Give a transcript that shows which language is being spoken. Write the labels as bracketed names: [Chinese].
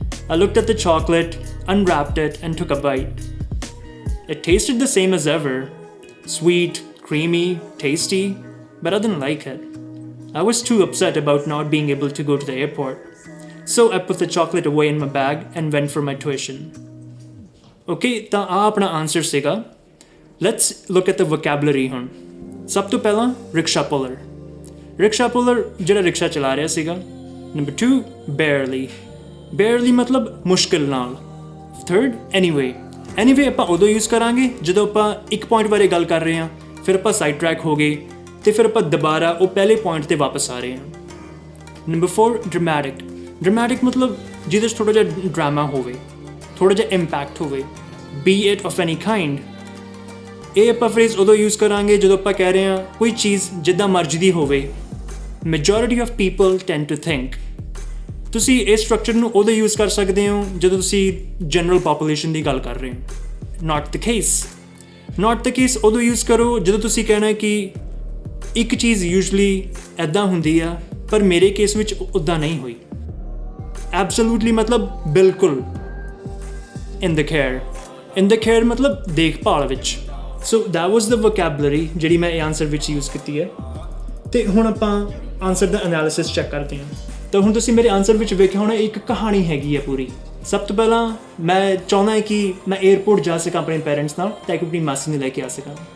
[English] I looked at the chocolate, unwrapped it, and took a bite. It tasted the same as ever, Sweet, creamy, tasty, but I didn't like it. I was too upset about not being able to go to the airport. So I put the chocolate away in my bag and went for my tuition. [Punjabi] Okay, ਤਾਂ ਆ ਆਪਣਾ answer ਸੀਗਾ. [English] Let's look at the vocabulary ਹੁਣ. [Punjabi] ਸਭ ਤੋਂ ਪਹਿਲਾਂ rickshaw puller. Rickshaw puller ਜਿਹੜਾ rickshaw ਚਲਾ ਰਿਹਾ ਸੀਗਾ. [English] Number 2, barely. Barely [Punjabi] ਮਤਲਬ ਮੁਸ਼ਕਿਲ ਨਾਲ. [English] Third, anyway. [Punjabi] Anyway ਆਪਾਂ ਉਦੋਂ ਯੂਜ਼ ਕਰਾਂਗੇ ਜਦੋਂ ਆਪਾਂ ਇੱਕ ਪੁਆਇੰਟ ਬਾਰੇ ਗੱਲ ਕਰ ਰਹੇ ਹਾਂ, ਫਿਰ ਆਪਾਂ ਸਾਈਡ ਟਰੈਕ ਹੋ ਗਏ ਤੇ ਫਿਰ ਆਪਾਂ ਦੁਬਾਰਾ ਉਹ ਪਹਿਲੇ ਪੁਆਇੰਟ ਤੇ ਵਾਪਸ ਆ ਰਹੇ ਹਾਂ. [English] Number 4, dramatic. [Punjabi] Dramatic ਮਤਲਬ ਜਿਹਦੇ 'ਚ ਥੋੜ੍ਹਾ ਜਿਹਾ ਡਰਾਮਾ ਹੋਵੇ, ਥੋੜ੍ਹਾ ਜਿਹਾ ਇੰਪੈਕਟ ਹੋਵੇ, [English] be it of any kind. [Punjabi] ਇਹ ਆਪਾਂ ਫਰੇਜ਼ ਉਦੋਂ ਯੂਜ਼ ਕਰਾਂਗੇ ਜਦੋਂ ਆਪਾਂ ਕਹਿ ਰਹੇ ਹਾਂ ਕੋਈ ਚੀਜ਼ ਜਿੱਦਾਂ ਮਰਜ਼ੀ ਦੀ ਹੋਵੇ. [English] Majority of people tend to think. [Punjabi] ਤੁਸੀਂ ਇਸ ਸਟਰਕਚਰ ਨੂੰ ਉਦੋਂ ਯੂਜ਼ ਕਰ ਸਕਦੇ ਹੋ ਜਦੋਂ ਤੁਸੀਂ ਜਨਰਲ ਪੋਪੂਲੇਸ਼ਨ ਦੀ ਗੱਲ ਕਰ ਰਹੇ ਹੋ. [English] Not the case. [Punjabi] Not the case ਉਦੋਂ ਯੂਜ਼ ਕਰੋ ਜਦੋਂ ਤੁਸੀਂ ਕਹਿਣਾ ਕਿ ਇੱਕ ਚੀਜ਼ ਯੂਜਲੀ ਇੱਦਾਂ ਹੁੰਦੀ ਆ ਪਰ ਮੇਰੇ ਕੇਸ ਵਿੱਚ ਉੱਦਾਂ ਨਹੀਂ ਹੋਈ. Absolutely ਮਤਲਬ ਬਿਲਕੁਲ. [English] In the care. [Punjabi] In the care ਮਤਲਬ ਦੇਖਭਾਲ ਵਿੱਚ. [English] So that was the vocabulary [Punjabi] ਜਿਹੜੀ ਮੈਂ ਇਹ ਆਨਸਰ ਵਿੱਚ ਯੂਜ਼ ਕੀਤੀ ਹੈ. ਤੇ ਹੁਣ ਆਪਾਂ ਆਨਸਰ ਦਾ ਐਨਾਲਿਸਿਸ ਚੈੱਕ ਕਰਦੇ ਹਾਂ. ਤਾਂ ਹੁਣ ਤੁਸੀਂ ਮੇਰੇ ਆਨਸਰ ਵਿੱਚ ਵੇਖਿਆ ਹੋਣਾ ਇੱਕ ਕਹਾਣੀ ਹੈਗੀ ਹੈ ਪੂਰੀ. ਸਭ ਤੋਂ ਪਹਿਲਾਂ ਮੈਂ ਚਾਹੁੰਦਾ ਕਿ ਮੈਂ ਏਅਰਪੋਰਟ ਜਾ ਸਕਾਂ ਆਪਣੇ ਪੇਰੈਂਟਸ ਨਾਲ ਤਾਂ ਕਿ ਆਪਣੀ ਮਾਸੀ ਨੂੰ ਲੈ ਕੇ ਆ ਸਕਾਂ.